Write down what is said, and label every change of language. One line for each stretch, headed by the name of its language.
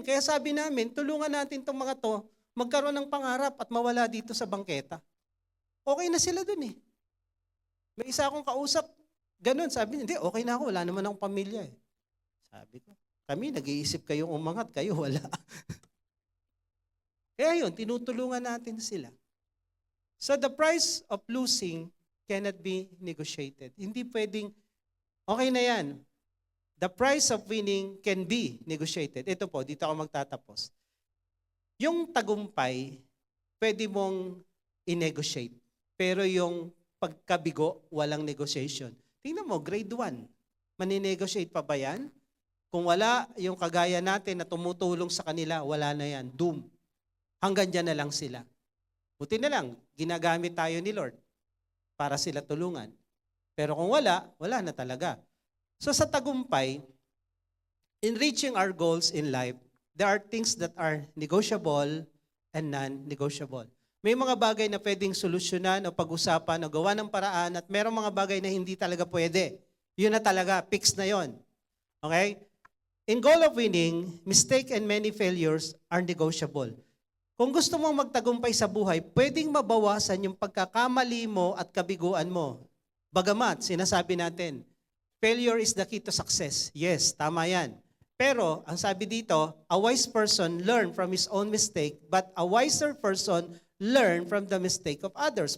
Filipino: Kaya sabi namin, tulungan natin itong mga to, magkaroon ng pangarap at mawala dito sa bangketa. Okay na sila doon eh. May isa akong kausap, ganun. Sabi niya, hindi, okay na ako, wala naman akong pamilya eh. Sabi ko, kami, nag-iisip kayong umangat, kayo wala. Kaya yun, tinutulungan natin sila.
English: So the price of losing cannot be negotiated.
Filipino: Hindi pwedeng, okay na yan.
English: The price of winning can be negotiated.
Filipino: Ito po, dito ako magtatapos. Yung tagumpay, pwede mong i-negotiate. Pero yung pagkabigo, walang negotiation. Tingnan mo, grade 1. Mani-negotiate pa ba yan? Kung wala, yung kagaya natin na tumutulong sa kanila, wala na yan. Doom. Hanggang dyan na lang sila. Buti na lang, ginagamit tayo ni Lord para sila tulungan. Pero kung wala, wala na talaga.
English: So
Filipino: sa tagumpay,
English: in reaching our goals in life, there are things that are negotiable and non-negotiable.
Filipino: May mga bagay na pwedeng solusyonan o pag-usapan o gawa ng paraan at merong mga bagay na hindi talaga pwede. Yun na talaga, fixed na yon. Okay?
English: In goal of winning, mistake and many failures are negotiable.
Filipino: Kung gusto mong magtagumpay sa buhay, pwedeng mabawasan yung pagkakamali mo at kabiguan mo. Bagamat, sinasabi natin,
English: failure is the key to success. Yes,
Filipino: tama yan. Pero, ang sabi dito,
English: a wise person learn from his own mistake, but a wiser person learn from the mistake of others.